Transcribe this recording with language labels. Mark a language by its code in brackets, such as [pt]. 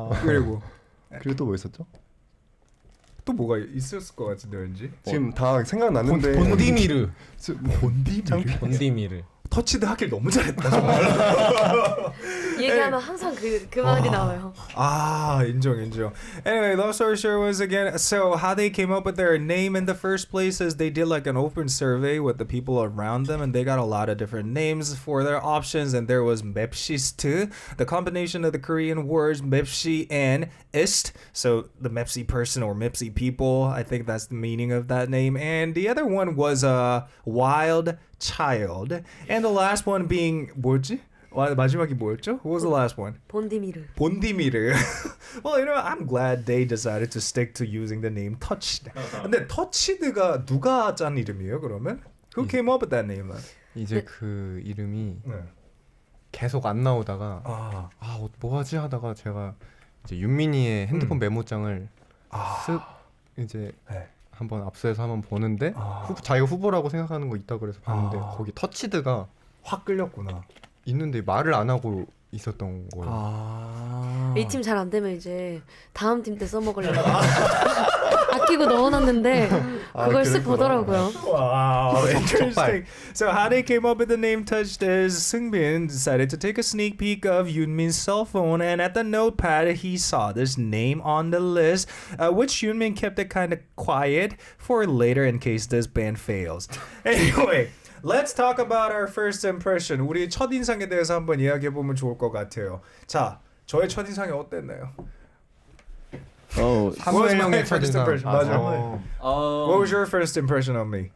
[ko] 그리고 또 뭐 있었죠? 또 뭐가 있었을 것 같은데 왠지. 지금 다 생각났는데. 본디미르. 본디미르. 본디미르. 터치드 하길 너무 잘했다 정말. 얘기하면 항상 그 말이 나와요. 인정. [en] Anyway, long story short, once again, so how they came up with their name in the first place is they did like an open survey with the people around them, and they got a lot of different names for their options, and there was 맵시스트, the combination of the Korean words 맵시 and ist, so the Mepsi person or Mepsi people, I think that's the meaning of that name, and the other one was wild child, and the last one being [ko] 뭐지? 마지막이 뭐였죠? [en] What was the last one? [ko] 본디미르. [en] Well, you know, I'm glad they decided to stick to using the name Touched. [ko] 근데 Touched가 누가 짠 이름이에요, 그러면? [en] Who came up with that name? [ko] 이제 그 이름이 계속 안 나오다가 뭐 하지 하다가 제가 이제 윤민이의 핸드폰 메모장을 쓱 이제 한번 압수해서 한번 보는데 자기가 후보라고 생각하는 거 있다 그래서 봤는데 거기 터치드가 확 끌렸구나. 있는데 말을 안 하고 있었던 거예요. 이 팀 잘 안 되면 이제 다음 팀 때 써먹으려고 아끼고 넣어놨는데 그걸 쓱 보더라고요. [en] Wow, interesting. So how they came up with the name Touched is Seungbin decided to take a sneak peek of Yoonmin's cell phone, and at the notepad he saw this name on the list, which Yoonmin kept it kind of quiet for later in case this band fails. Anyway, let's talk about our first impression. [ko] 우리 첫인상에 대해서 한번 이야기해보면 좋을 것 같아요. 자, 저의 첫인상이 어땠나요? 사무엘 형의 첫인상. 맞아. [en] What was your first impression of me?